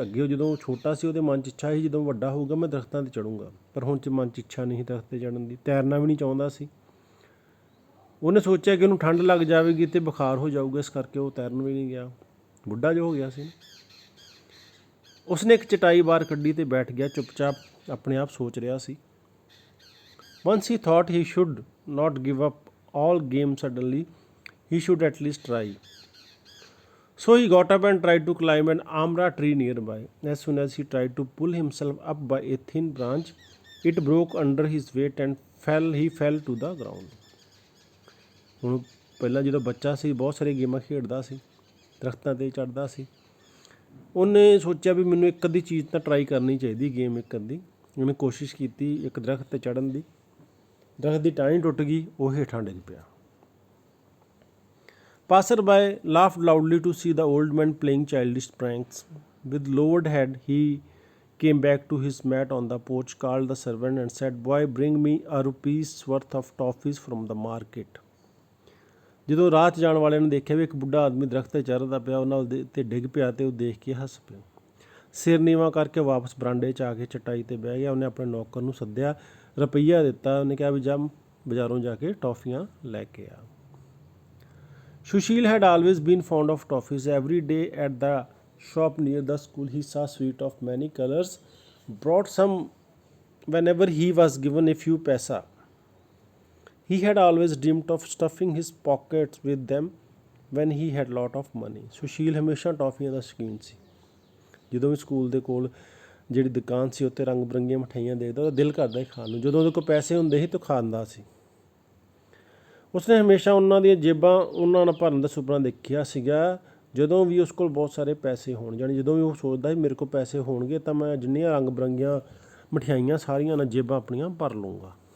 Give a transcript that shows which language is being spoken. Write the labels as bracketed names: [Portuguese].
[Punjabi] ਅੱਗੇ ਜਦੋਂ ਛੋਟਾ ਸੀ ਉਹਦੇ ਮਨ 'ਚ ਇੱਛਾ ਸੀ ਜਦੋਂ ਵੱਡਾ ਹੋਊਗਾ ਮੈਂ ਦਰਖਤਾਂ 'ਤੇ ਚੜ੍ਹੂੰਗਾ, ਪਰ ਹੁਣ 'ਚ ਮਨ 'ਚ ਇੱਛਾ ਨਹੀਂ ਦਰਖਤ 'ਤੇ ਚੜ੍ਹਨ ਦੀ। ਤੈਰਨਾ ਵੀ ਨਹੀਂ ਚਾਹੁੰਦਾ ਸੀ। ਉਹਨੇ ਸੋਚਿਆ ਕਿ ਉਹਨੂੰ ਠੰਡ ਲੱਗ ਜਾਵੇਗੀ ਅਤੇ ਬੁਖਾਰ ਹੋ ਜਾਊਗਾ, ਇਸ ਕਰਕੇ ਉਹ ਤੈਰਨ ਵੀ ਨਹੀਂ ਗਿਆ। ਬੁੱਢਾ ਜੋ ਹੋ ਗਿਆ ਸੀ। ਉਸਨੇ ਇੱਕ ਚਟਾਈ ਬਾਹਰ ਕੱਢੀ ਅਤੇ ਬੈਠ ਗਿਆ, ਚੁੱਪਚਾਪ ਆਪਣੇ ਆਪ ਸੋਚ ਰਿਹਾ ਸੀ। [English] Once he thought he should not give up all game suddenly, he should at least try. So he got up and tried to climb an amra tree nearby. As soon as he tried to pull himself up by a thin branch, it broke under his weight and he fell to the ground. [Punjabi] ਹੁਣ ਪਹਿਲਾਂ ਜਦੋਂ ਬੱਚਾ ਸੀ ਬਹੁਤ ਸਾਰੀਆਂ ਗੇਮਾਂ ਖੇਡਦਾ ਸੀ, ਦਰਖਤਾਂ 'ਤੇ ਚੜ੍ਹਦਾ ਸੀ। ਉਹਨੇ ਸੋਚਿਆ ਵੀ ਮੈਨੂੰ ਇੱਕ ਅੱਧੀ ਚੀਜ਼ ਤਾਂ ਟਰਾਈ ਕਰਨੀ ਚਾਹੀਦੀ, ਗੇਮ ਇੱਕ ਅੱਧੀ। ਉਹਨੇ ਕੋਸ਼ਿਸ਼ ਕੀਤੀ ਇੱਕ ਦਰਖਤ 'ਤੇ ਚੜ੍ਹਨ ਦੀ। ਦਰਖਤ ਦੀ ਟਾਹਣੀ ਟੁੱਟ ਗਈ, ਉਹ ਹੇਠਾਂ ਡਿੱਗ ਪਿਆ। [English] Passer-by laughed loudly to see the old man playing childish pranks. With lowered head, he came back to his mat on the porch, called the servant and said, "Boy, bring me a rupee's worth of toffees from the market." [Punjabi] ਜਦੋਂ ਰਾਹ 'ਚ ਜਾਣ ਵਾਲਿਆਂ ਨੇ ਦੇਖਿਆ ਵੀ ਇੱਕ ਬੁੱਢਾ ਆਦਮੀ ਦਰਖਤ 'ਤੇ ਚੜ੍ਹਦਾ ਪਿਆ, ਉਹਨਾਂ ਉਹਦੇ 'ਤੇ ਡਿੱਗ ਪਿਆ ਅਤੇ ਉਹ ਦੇਖ ਕੇ ਹੱਸ ਪਿਆ। ਸਿਰ ਨੀਵਾਂ ਕਰਕੇ ਵਾਪਸ ਬਰਾਂਡੇ 'ਚ ਆ ਕੇ ਚਟਾਈ 'ਤੇ ਬਹਿ ਗਿਆ। ਉਹਨੇ ਆਪਣੇ ਨੌਕਰ ਨੂੰ ਸੱਦਿਆ, ਰੁਪਈਆ ਦਿੱਤਾ। ਉਹਨੇ ਕਿਹਾ ਵੀ ਜਾ ਬਾਜ਼ਾਰੋਂ ਜਾ ਕੇ ਟੌਫੀਆਂ ਲੈ ਕੇ ਆ। [English] Sushil had always been fond of toffees. Every day at the shop near the school he saw sweets of many colors, brought some whenever he was given a few paisa. He had always dreamt of stuffing his pockets with them when he had lot of money. [Punjabi] Sushil ਹਮੇਸ਼ਾ ਟੌਫੀਆਂ ਦਾ ਸ਼ੌਕੀਨ ਸੀ। ਜਦੋਂ ਵੀ school ਦੇ ਕੋਲ ਜਿਹੜੀ ਦੁਕਾਨ ਸੀ ਉੱਤੇ ਰੰਗ ਬਰੰਗੀਆਂ ਮਠਿਆਈਆਂ ਦੇਖਦਾ ਉਹਦਾ ਦਿਲ ਕਰਦਾ ਸੀ ਖਾਣ ਨੂੰ। ਜਦੋਂ ਉਹਦੇ ਕੋਲ ਪੈਸੇ ਹੁੰਦੇ ਸੀ ਤਾਂ ਖਾਂਦਾ ਸੀ। ਉਸਨੇ ਹਮੇਸ਼ਾ ਉਹਨਾਂ ਦੀਆਂ ਜੇਬਾਂ ਉਹਨਾਂ ਨਾਲ ਭਰਨ ਦਾ ਸੁਪਨਾ ਦੇਖਿਆ ਸੀਗਾ। ਜਦੋਂ ਵੀ ਉਸ ਕੋਲ ਬਹੁਤ ਸਾਰੇ ਪੈਸੇ ਹੋਣ, ਜਾਣੀ ਜਦੋਂ ਵੀ ਉਹ ਸੋਚਦਾ ਸੀ ਮੇਰੇ ਕੋਲ ਪੈਸੇ ਹੋਣਗੇ ਤਾਂ ਮੈਂ ਜਿੰਨੀਆਂ ਰੰਗ ਬਰੰਗੀਆਂ ਮਠਿਆਈਆਂ ਸਾਰੀਆਂ ਨਾਲ ਜੇਬਾਂ ਆਪਣੀਆਂ ਭਰ ਲੂੰਗਾ।